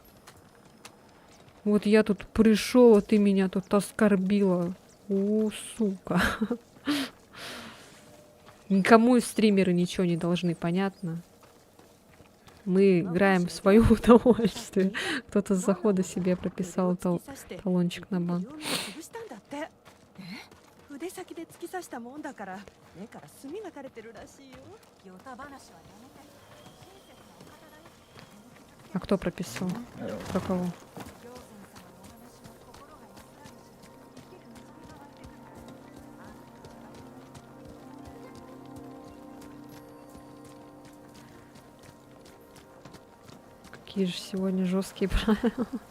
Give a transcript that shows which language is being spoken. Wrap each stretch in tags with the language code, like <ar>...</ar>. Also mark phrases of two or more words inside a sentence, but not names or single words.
<ru>Вот я тут пришел, а ты меня тут оскорбила. Сука. Никому стримеры ничего не должны, понятно? Мы играем в свое удовольствие. Кто-то с захода себе прописал талончик на банк.</ru> <ja>腕先で突き刺したもんだから目から墨が垂れてるらしいよ。ヨタ話はやめて。</ja> <ru>А кто прописал? Про кого? Какие же сегодня жесткие правила.</ru>